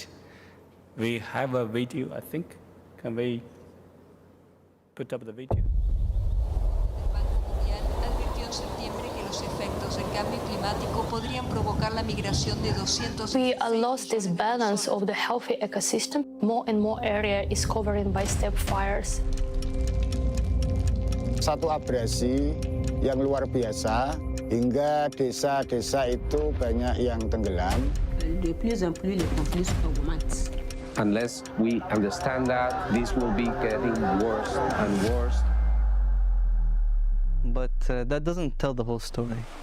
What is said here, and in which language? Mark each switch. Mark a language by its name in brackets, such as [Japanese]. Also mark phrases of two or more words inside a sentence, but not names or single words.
[English] We have a video, I think. Can we put up the video? We lost this balance of the healthy ecosystem. More and more area is covered by steppe fires. [Indonesian] Satu abrasi yang luar biasa hingga desa-desa itu banyak yang tenggelam. [French] De plus en plus, les conflits augmentent. [English] Unless we understand that, this will be getting worse and worse. But that doesn't tell the whole story.